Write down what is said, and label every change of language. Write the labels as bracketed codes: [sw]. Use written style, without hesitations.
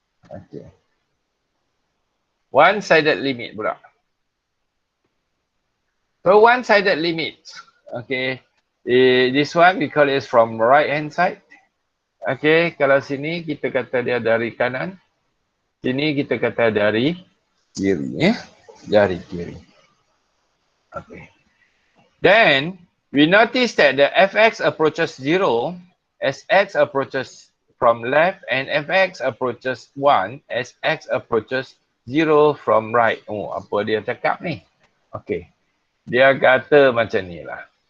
[en] Okay. One-sided limit pula. So one-sided limit. Okay. This one we call it from right hand side. Okay. [ms] Kalau sini kita kata dia dari kanan. Sini kita kata dari kiri. Dari kiri. Okay. [en] Then we notice that the fx approaches 0 as x approaches from left and fx approaches 1 as x approaches 0 from right. [ms] Oh, apa dia cakap ni? Okay. Dia kata macam ni lah.